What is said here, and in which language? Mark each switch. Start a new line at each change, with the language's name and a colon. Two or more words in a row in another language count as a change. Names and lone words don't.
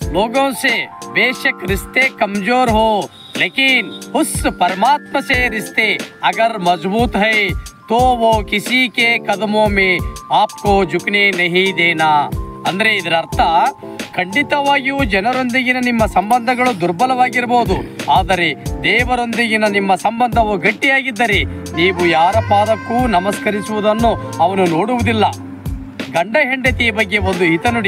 Hindi: लोगों से बेशक रिश्ते कमजोर हो, लेकिन उस परमात्मा से रिश्ते अगर मजबूत है तो वो किसी के कदमों में आपको झुकने नहीं देना.
Kannada: ಅಂದ್ರೆ ಇದರ ಅರ್ಥ ಖಂಡಿತವಾಗಿಯೂ ಜನರೊಂದಿಗಿನ ನಿಮ್ಮ ಸಂಬಂಧಗಳು ದುರ್ಬಲವಾಗಿರಬಹುದು, ಆದರೆ ದೇವರೊಂದಿಗಿನ ನಿಮ್ಮ ಸಂಬಂಧವು ಗಟ್ಟಿಯಾಗಿದ್ದರೆ ನೀವು ಯಾರ ಪಾದಕ್ಕೂ ನಮಸ್ಕರಿಸುವುದನ್ನು ಅವನು ನೋಡುವುದಿಲ್ಲ. ಗಂಡ ಹೆಂಡತಿಯ ಬಗ್ಗೆ ಒಂದು ಹಿತನುಡಿ.